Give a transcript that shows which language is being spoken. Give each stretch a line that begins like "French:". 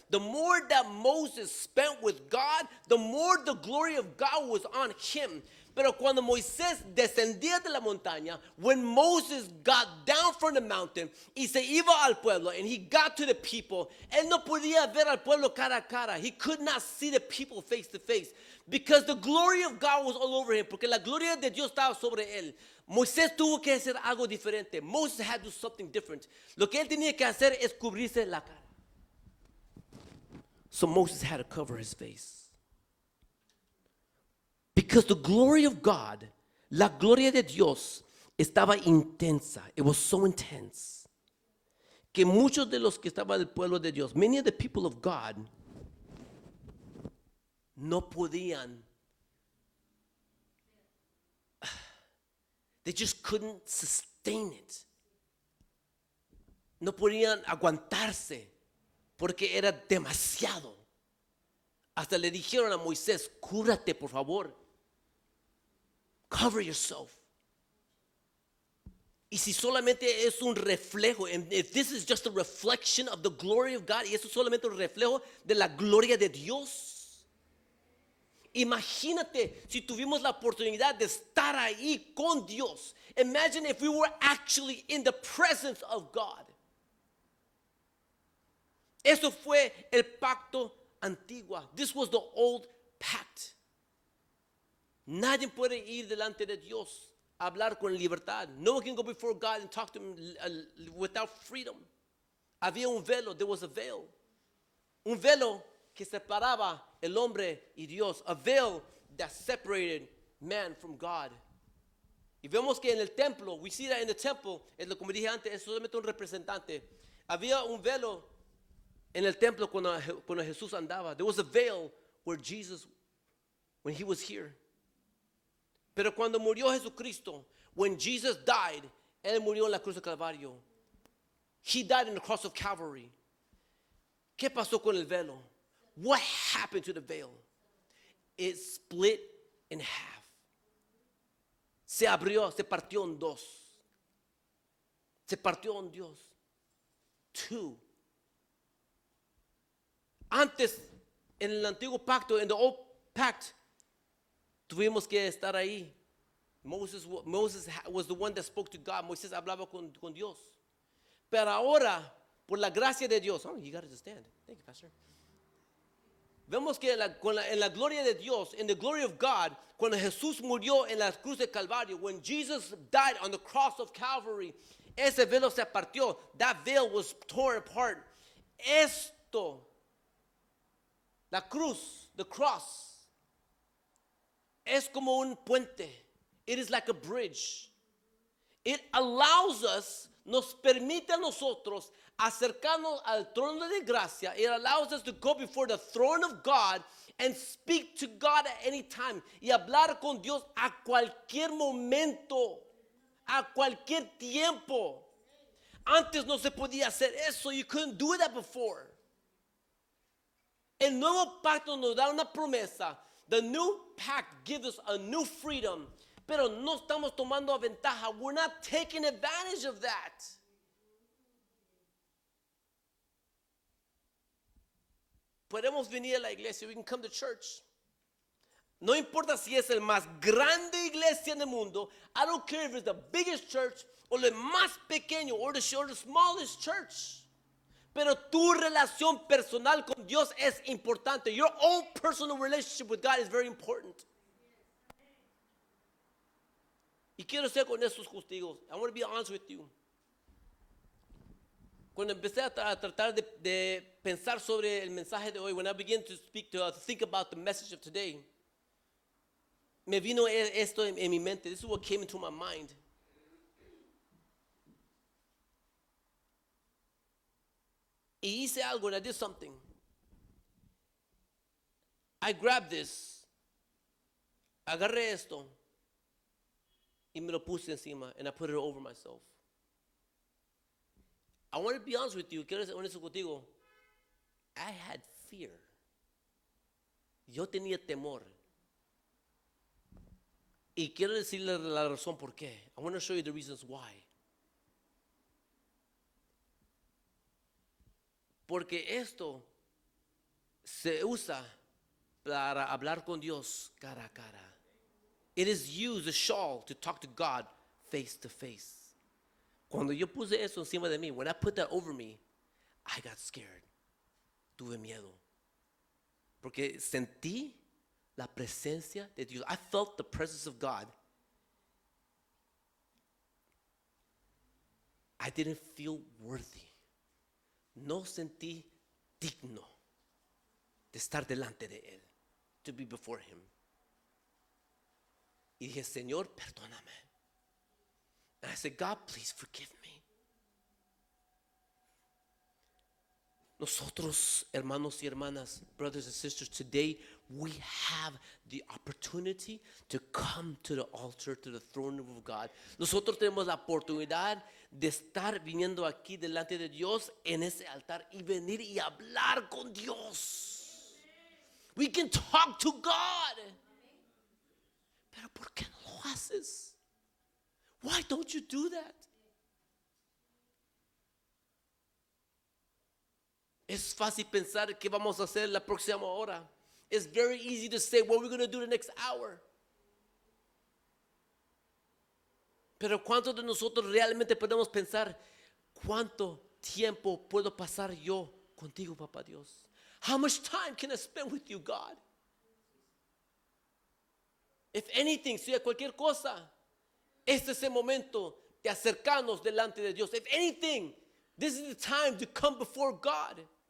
English: The more that Moses spent with God, the more the glory of God was on him.
Spanish: Pero cuando Moisés descendía de la montaña,
English: when Moses got down from the mountain
Spanish: y se iba al pueblo,
English: and he got to the people,
Spanish: él no podía ver al pueblo cara a cara.
English: He could not see the people face to face because the glory of God was all over him,
Spanish: porque la gloria de Dios estaba sobre él. Moisés tuvo que hacer algo diferente.
English: Moses had to do something different.
Spanish: Lo que él tenía que hacer es cubrirse la cara.
English: So Moses had to cover his face. Because the glory of God,
Spanish: la gloria de Dios, estaba intensa.
English: It was so intense.
Spanish: Que muchos de los que estaban del pueblo de Dios,
English: many of the people of God,
Spanish: no podían.
English: They just couldn't sustain it.
Spanish: No podían aguantarse porque era demasiado. Hasta le dijeron a Moisés, cúbrate por favor.
English: Cover yourself.
Spanish: Y si solamente es un reflejo,
English: and if this is just a reflection of the glory of God,
Spanish: y eso es solamente un reflejo de la gloria de Dios. Imagínate si tuvimos la oportunidad de estar ahí con Dios.
English: Imagine if we were actually in the presence of God.
Spanish: Eso fue el pacto antiguo.
English: This was the old pact.
Spanish: Nadie puede ir delante de Dios a hablar con libertad.
English: No one can go before God and talk to him without freedom.
Spanish: Había un velo,
English: there was a veil.
Spanish: Un velo que separaba el hombre y Dios.
English: A veil that separated man from God.
Spanish: Y vemos que en el templo,
English: we see that in the temple,
Spanish: es lo como dije antes, es solamente un representante. Había un velo en el templo cuando Jesús andaba.
English: There was a veil where Jesus, when he was here.
Spanish: Pero cuando murió Jesucristo,
English: when Jesus died,
Spanish: él murió en la cruz de Calvario.
English: He died in the cross of Calvary.
Spanish: ¿Qué pasó con el velo?
English: What happened to the veil? It split in half.
Spanish: Se abrió, se partió en dos. Se partió en dos.
English: Two.
Spanish: Antes, en el antiguo pacto,
English: in the old pact,
Spanish: tuvimos que estar ahí.
English: Moses was the one that spoke to God.
Spanish: Moisés hablaba con Dios. Pero ahora, por la gracia de Dios,
English: oh, you got to stand. Thank you, Pastor.
Spanish: Vemos que en la gloria de Dios,
English: in the glory of God,
Spanish: cuando Jesús murió en la cruz de Calvario,
English: when Jesus died on the cross of Calvary,
Spanish: ese velo se partió.
English: That veil was torn apart.
Spanish: Esto, la cruz,
English: the cross,
Spanish: es como un puente.
English: It is like a bridge. It allows us,
Spanish: nos permite a nosotros acercarnos al trono de gracia.
English: It allows us to go before the throne of God and speak to God at any time.
Spanish: Y hablar con Dios a cualquier momento, a cualquier tiempo. Antes no se podía hacer eso.
English: You couldn't do that before.
Spanish: El nuevo pacto nos da una promesa.
English: The new pact gives us a new freedom.
Spanish: Pero no estamos tomando ventaja.
English: We're not taking advantage of that.
Spanish: Podemos venir a la iglesia.
English: We can come to church.
Spanish: No importa si es el más grande iglesia en el mundo.
English: I don't care if it's the biggest church
Spanish: o el más pequeño
English: or the smallest church.
Spanish: Pero tu relación personal con Dios es importante.
English: Your own personal relationship with God is very important.
Spanish: Y quiero ser con estos testigos.
English: I want to be honest with you.
Spanish: Cuando empecé a tratar de pensar sobre el mensaje de hoy,
English: when I began to think about the message of today,
Spanish: me vino esto en mi mente.
English: This is what came into my mind.
Spanish: Y hice algo,
English: and I did something. I grabbed this,
Spanish: agarré esto, y me lo puse encima,
English: and I put it over myself. I want to be honest with you,
Spanish: quiero ser honesto contigo.
English: I had fear.
Spanish: Yo tenía temor. Y quiero decirle la razón por qué.
English: I want to show you the reasons why.
Spanish: Porque esto se usa para hablar con Dios cara a cara.
English: It is used, a shawl, to talk to God face to face.
Spanish: Cuando yo puse eso encima de mí,
English: when I put that over me, I got scared.
Spanish: Tuve miedo. Porque sentí la presencia de Dios.
English: I felt the presence of God. I didn't feel worthy.
Spanish: No sentí digno de estar delante de Él.
English: To be before Him.
Spanish: Y dije, Señor, perdóname.
English: And I said, God, please forgive me.
Spanish: Nosotros, hermanos y hermanas,
English: brothers and sisters, today we have the opportunity to come to the altar, to the throne room of God.
Spanish: Nosotros tenemos la oportunidad de estar viniendo aquí delante de Dios en ese altar y venir y hablar con Dios.
English: We can talk to God.
Spanish: Pero ¿por qué no lo haces?
English: Why don't you do that?
Spanish: Es fácil pensar qué vamos a hacer la próxima hora.
English: It's very easy to say what we're going to do the next hour.
Spanish: Pero ¿cuántos de nosotros realmente podemos pensar cuánto tiempo puedo pasar yo contigo, Papá Dios?
English: How much time can I spend with you, God? If anything,
Spanish: si cualquier cosa, este es el momento de acercarnos delante de Dios.
English: If anything, this is the time to come before God.